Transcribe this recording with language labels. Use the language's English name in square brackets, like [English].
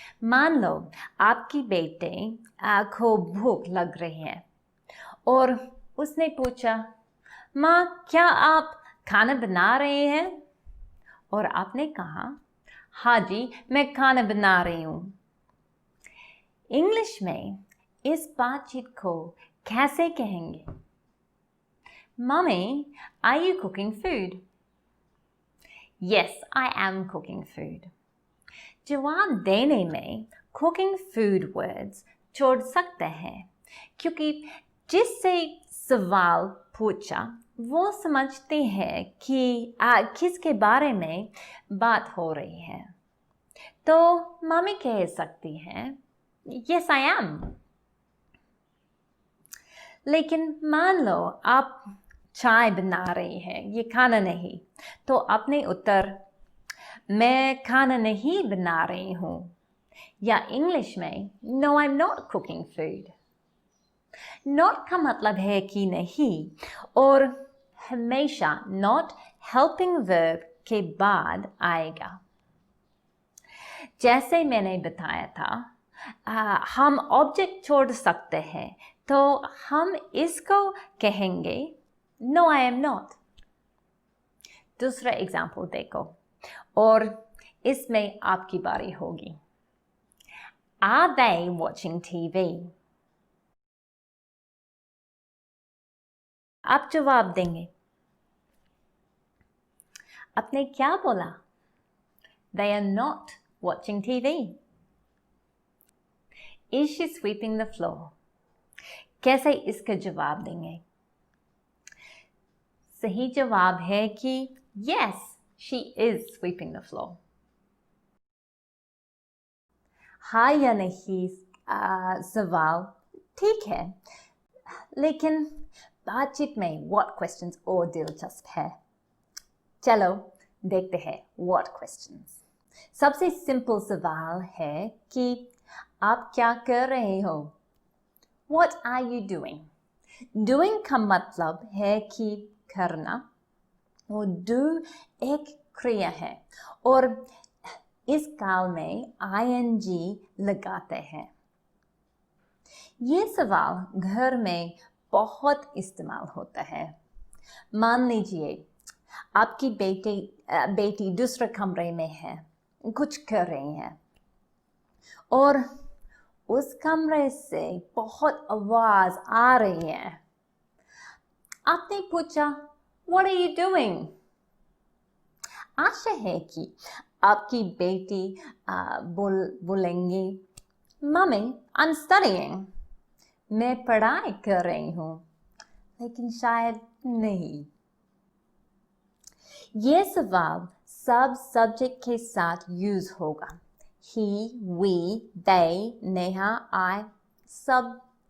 [Hindi] मान लो आपकी बेटे को भूख लग रही है और उसने पूछा, माँ क्या आप खाना बना रहे हैं? और आपने कहा, हाँ जी मैं खाना बना रही हूँ। इंग्लिश में इस बातचीत को कैसे कहेंगे? [English] Mommy, are you cooking food? Yes, I am cooking food। [Hindi] जवाब देने में cooking food words छोड़ सकते हैं, क्योंकि जिससे सवाल पूछा वो समझते हैं कि किसके बारे में बात हो रही है। तो मम्मी कह सकती हैं, [English] Yes, I am। [Hindi] लेकिन मान लो आप चाय बना रही हैं, ये खाना नहीं, तो अपने उत्तर मैं खाना नहीं बना रही हूँ या इंग्लिश में [English] No, I'm not cooking food. [Hindi] Not का मतलब है कि नहीं और हमेशा not helping verb के बाद आएगा। जैसे मैंने बताया था हम ऑब्जेक्ट छोड़ सकते हैं तो हम इसको कहेंगे [English] No, I am not. [Hindi] दूसरा एग्जाम्पल देखो और इसमें आपकी बारी होगी। [English] Are they watching TV? [Hindi] आप जवाब देंगे। आपने क्या बोला? [English] They are not watching TV. Is she sweeping the floor? [Hindi] कैसे इसका जवाब देंगे? सही जवाब है कि [English] Yes, she is sweeping the floor. [Hindi] हाँ या नहीं सवाल ठीक है, लेकिन बातचीत में what questions और दिलचस्प है। चलो देखते हैं what questions। सबसे सिंपल सवाल है कि आप क्या कर रहे हो? [English] What are you doing? [Hindi] Doing का मतलब है कि करना और do एक क्रिया है और इस काल में ing लगाते हैं। ये सवाल घर में बहुत इस्तेमाल होता है। मान लीजिए आपकी बेटी दूसरे कमरे में है, कुछ कर रही है और उस कमरे से बहुत आवाज आ रही है। आपने पूछा [English] What are you doing? [Hindi] आशा है कि आपकी बेटी बोलेंगी [English] Mommy, I'm studying. [Hindi] मैं पढ़ाई कर रही हूँ, लेकिन शायद नहीं। ये सवाल सब सब्जेक्ट के साथ यूज होगा। [English] He, we, they, Neha, I, [Hindi] सब।